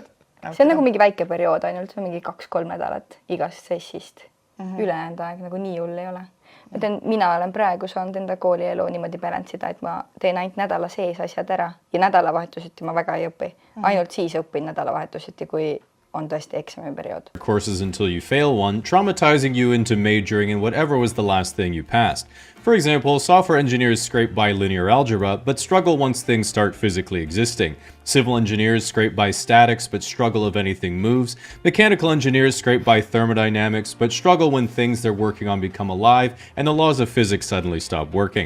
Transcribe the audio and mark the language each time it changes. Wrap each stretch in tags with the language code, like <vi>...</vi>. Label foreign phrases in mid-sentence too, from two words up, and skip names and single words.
<et>See on nagu mingi väike periood ainult, mingi 2-3 nädalat igast sessist. Ülejäänud aeg nagu nii hull ei ole. Mina olen praegu saanud enda koolielu niimoodi balance'ida, et ma teen ainult nädala sees asjad ära ja nädalavahetuseti ma väga ei õpi. Ainult siis õpin nädalavahetuseti, kui on tõesti eksamiperiood.</et> <en>Courses until you fail one, traumatizing you into majoring in whatever was the last thing you passed. For example, software engineers scrape by linear algebra, but struggle once things start physically existing. Civil engineers scrape by statics, but struggle if anything moves. Mechanical engineers scrape by thermodynamics, but struggle when things they're working on become alive and the laws of physics suddenly stop working.</en>